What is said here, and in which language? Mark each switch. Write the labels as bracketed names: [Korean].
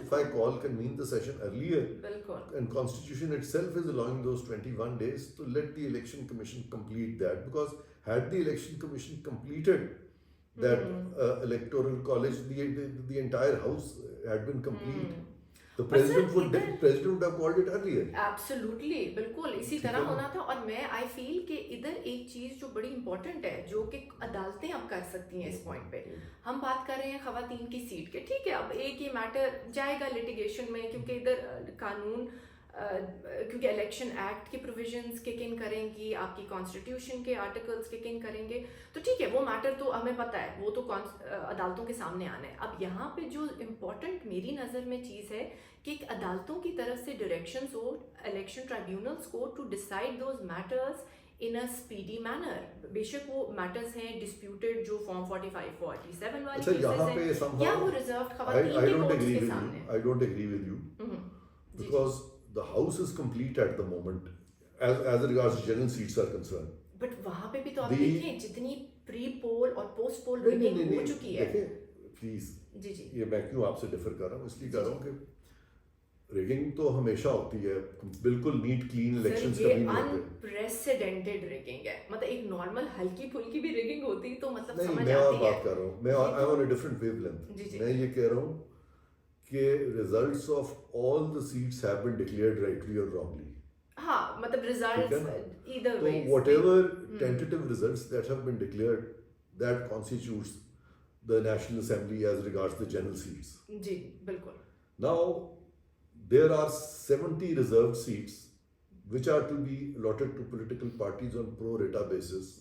[English] If I call can mean the session earlier, and constitution itself is allowing those 21 days, to let the election commission complete that. Because had the election commission completed that electoral college, the entire house had been complete. The president would have called it earlier. Absolutely, [Urdu] بالکل اسی طرح ہونا تھا. اور میں [English] I feel [Urdu] کہ ادھر ایک چیز جو بڑی امپورٹنٹ ہے, جو کہ عدالتیں اب کر سکتی ہیں اس پوائنٹ پہ. ہم بات کر رہے ہیں خواتین کی سیٹ کے, ٹھیک ہے, اب ایک یہ میٹر جائے گا لٹیگیشن میں, کیونکہ ادھر قانون, کیونکہ الیکشن ایکٹ کی پروویژنس کک ان کریں گی, آپ کی کانسٹیٹیوشن کے آرٹیکلس کک ان کریں گے, تو ٹھیک ہے وہ میٹر تو ہمیں پتہ ہے, وہ تو عدالتوں کے سامنے آنا ہے. اب یہاں پہ جو امپورٹنٹ میری نظر میں چیز ہے کہ ایک عدالتوں کی طرف سے ڈائریکشنز ہو الیکشن ٹرائبیونلس کو [English] To decide those matters in a speedy manner. [Urdu] بے شک وہ میٹرز ہیں ڈسپیوٹڈ جو فارم 45 47 والی کیسز ہیں, یا وہ ریزروڈ خواتین کے کورٹس کے سامنے. [English] I don't agree with you because the house is complete at the moment as regards general seats are concerned. But [Urdu] وہاں پہ بھی تو آپ دیکھیں جتنی پری پول اور پوسٹ پول ریگنگ ہو چکی ہے. دیکھیں پلیز, جی جی, یہ میں کیوں آپ سے ڈیفر کر رہا ہوں, اس لیے کہہ رہا ہوں کہ ریگنگ تو ہمیشہ ہوتی ہے, بالکل نیٹ کلین الیکشنز کبھی نہیں ہوتے. انپریسیڈنٹڈ ریگنگ ہے, مطلب ایک نارمل ہلکی پھلکی بھی ریگنگ ہوتی تو مطلب سمجھ آتی ہے. میں اور بات کر رہا ہوں, میں [English] I am on a different wavelength. [Urdu] میں یہ کہہ رہا ہوں کہ [English] Results of all the seats have been declared rightly or wrongly. [Urdu] ہاں مطلب results [English] either way. So whatever tentative results that have been declared, that constitutes the National Assembly as regards the general seats. [Urdu] जी बिल्कुल. [English] Now, there are 70 reserved seats which are to be allotted to political parties on pro rata basis.